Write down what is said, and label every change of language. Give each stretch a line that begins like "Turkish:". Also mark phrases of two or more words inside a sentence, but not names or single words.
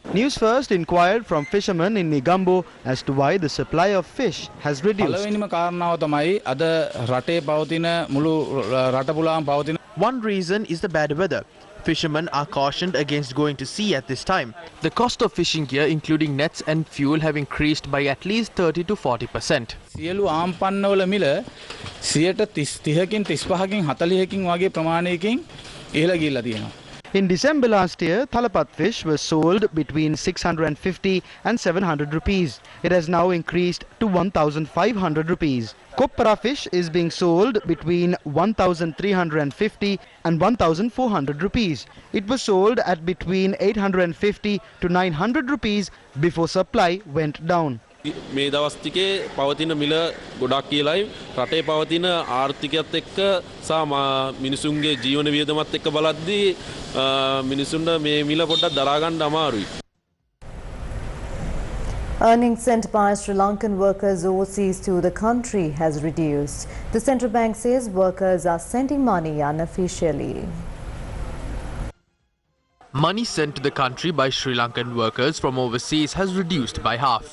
English: News First inquired from fishermen in Negombo as to why the supply of fish has reduced. One reason is the bad weather. Fishermen are cautioned against going to sea at this time. The cost of fishing gear, including nets and fuel, have increased by at least 30 to 40%.
Sinhala: සියලු ආම්පන්නවල මිල 30කින් 35කින් 40කින් වගේ ප්‍රමාණයකින් ඉහළ ගිහිල්ලා තියෙනවා.
English: In December last year, Thalapat fish was sold between 650 and 700 rupees. It has now increased to 1,500 rupees. Koppara fish is being sold between 1,350 and 1,400 rupees. It was sold at between 850 to 900 rupees before supply went down.
Sinhala: මේ දවස් ටිකේ පවතින මිල ගොඩක් කියලායි රටේ පවතින ආර්ථිකයත් එක්ක සහ මිනිසුන්ගේ ජීවන වියදමත් එක්ක බලද්දී මිනිසුන්ට මේ මිල පොඩ්ඩක් දරා ගන්න අමාරුයි.
English: Earnings sent by Sri Lankan workers overseas to the country has reduced. The central bank says workers are sending money unofficially. Money sent to the country by Sri Lankan workers from overseas has reduced by half.